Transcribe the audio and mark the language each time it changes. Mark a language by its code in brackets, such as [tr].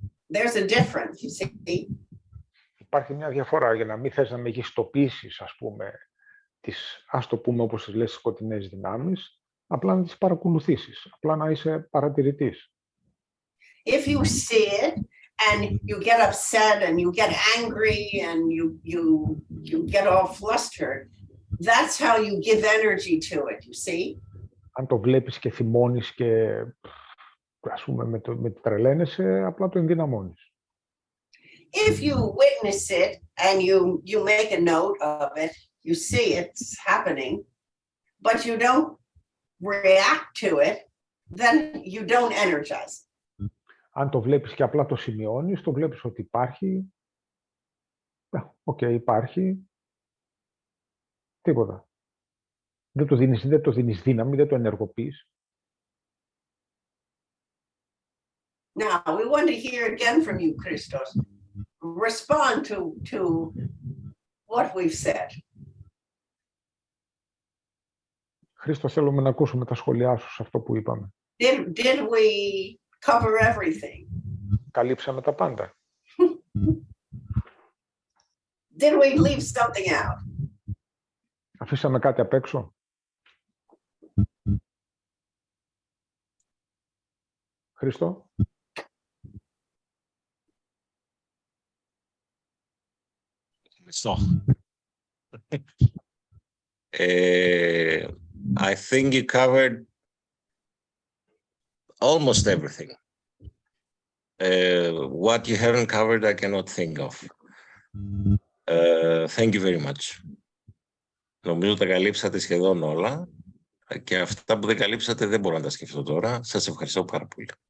[en] There's a difference, you see. [el] Υπάρχει μια διαφορά για να μην θες να μεγιστοποιήσεις, ας πούμε, ας το πούμε όπως τις λες, σκοτεινές δυνάμεις, απλά να τις παρακολουθήσεις, απλά να είσαι παρατηρητής. [en] If you see it and you get upset and you get angry and you get all flustered, that's how you give energy to it, you see. [el] Αν το βλέπεις και θυμώνεις και, ας πούμε, με τρελαίνεσαι, απλά το ενδυναμώνεις. [en] If you witness it and you make a note of it, you see it's happening, but you don't react to it, then you don't energize. [el] Αν το βλέπεις και απλά το σημειώνεις, το βλέπεις ότι υπάρχει, υπάρχει, τίποτα. Δεν το δίνεις δύναμη, δεν το ενεργοποιείς. [en] Now, we want to hear again from you, Christos. Respond to what we've said. [el] Χρήστο, θέλουμε να ακούσουμε τα σχόλιά σου σε αυτό που είπαμε. [en] Did we cover everything? [el] Καλύψαμε τα πάντα. [en] Did we leave something out? [el] Αφήσαμε κάτι απ' έξω. Χρήστο. [en] So, I think you covered almost everything. What you haven't covered, I cannot think of. Thank you very much. [el] Νομίζω τα καλύψατε σχεδόν όλα και αυτά που δεν καλύψατε δεν μπορώ να τα σκεφτώ τώρα. Σας ευχαριστώ πάρα πολύ.